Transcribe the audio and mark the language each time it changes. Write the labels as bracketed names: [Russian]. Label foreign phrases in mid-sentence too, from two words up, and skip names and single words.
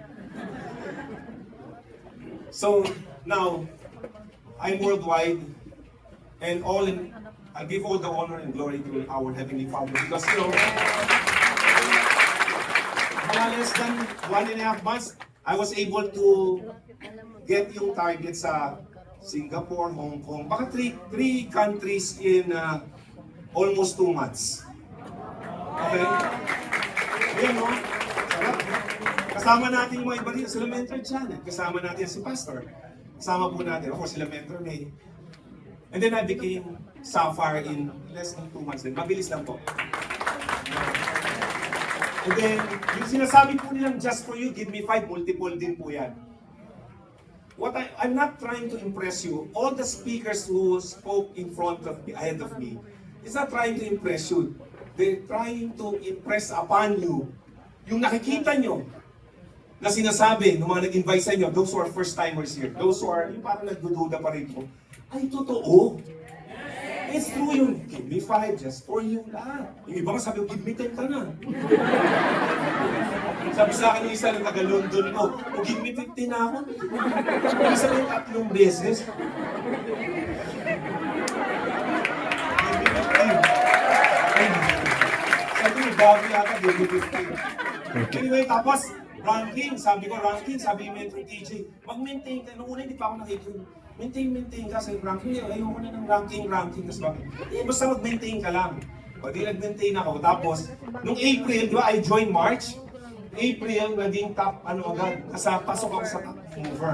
[English] So, now, I'm worldwide, and I give all the honor and glory to our Heavenly Father because, mga less than 1.5 months, I was able to get yung target sa Singapore, Hong Kong, baka three countries in almost 2 months. [Filipino] Okay? Ayan, no? Sarap. Kasama natin yung mga iba dito, sila Mentor Channel. Kasama natin si Pastor. Kasama po natin, [English] of course, [Filipino] sila Mentor May. [English] And then I became Sapphire in less than 2 months din. [Filipino] Mabilis lang po. And then, yung sinasabi po nilang [English] just for you, give me 5, [Filipino] multiple din po yan. [English] I'm not trying to impress you. All the speakers who spoke in front of me, ahead of me, is not trying to impress you. They're trying to impress upon you [Filipino] yung nakikita nyo na sinasabi ng mga nag-invite sa inyo, [English] those who are first-timers here, those who are, [Filipino] yung parang nagdududa pa rin po, ay totoo. [English] It's true yun. Give me 5 just for you lahat. [Filipino] Yung iba nga sabi, [English] give me 10 [Filipino] ka na. Sabi sa akin yung isa ng taga-London ko, [English] give me 15 [Filipino] na ako. Yung isa yung 3 beses. [English] Give me 15. [Filipino] Sabi ko, bago yata, [English] give me 15. Anyway, [Filipino] tapos, ranking, sabi yung Mentor TJ, mag-maintain ka. Nung una, hindi pa ako nakikinig. Maintain ka sa ranking. Ayoko na ng ranking. Tapos bakit? Basta mag-maintain ka lang. O di nag-maintain ako. Tapos, nung April, di ba, [English] I joined March. April, [Filipino] naging top, agad. Pasok ako sa [English] top mover.